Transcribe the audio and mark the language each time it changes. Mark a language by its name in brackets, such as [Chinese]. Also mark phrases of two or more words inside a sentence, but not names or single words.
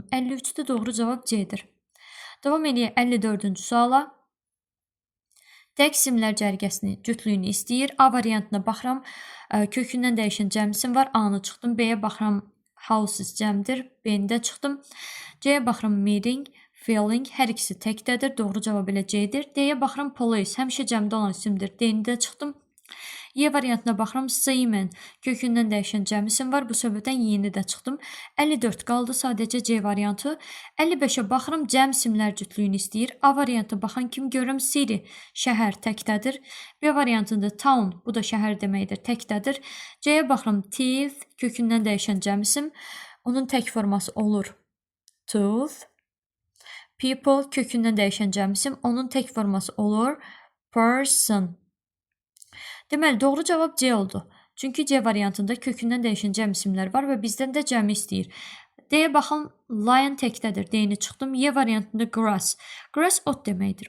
[Azerbaijani] 53-də doğru cavab C-dir. Davam eləyək 54-cü suala. Tək isimlər cərgəsini, cütlüyünü istəyir. A variantına baxıram, kökündən dəyişən cəm isim var. A-nı çıxdım. B-yə baxıram, houses cəmdir. B-ni də çıxdım. C-yə baxıram, [English] meeting, feeling. [Azerbaijani] Hər ikisi təkdədir. Doğru cavab elə C-dir. D-yə baxıram, police. Həmişə cəmdə olan isimdir. D-ni də çıxdım. Y variantına baxıram, seaman. Kökündən dəyişən cəm isim var. Bu səbəbdən Y-ni də çıxdım. 54 qaldı sadəcə C variantı. 55-ə baxıram, cəm isimlər cütlüyünü istəyir. A variantına baxan kimi görürəm, city, şəhər təkdədir. B variantında town, bu da şəhər deməkdir, təkdədir. C-yə baxıram, teeth, kökündən dəyişən cəm isim. Onun tək forması olur tooth. People, kökündən dəyişən cəm isim. Onun tək forması olur person. Deməli, doğru cavab C oldu. Çünki C variantında kökündən dəyişən cəm isimlər var və bizdən də cəmi istəyir. D-yə baxın, lion təkdədir. D-ni çıxdım. Y variantında grass. Grass ot deməkdir.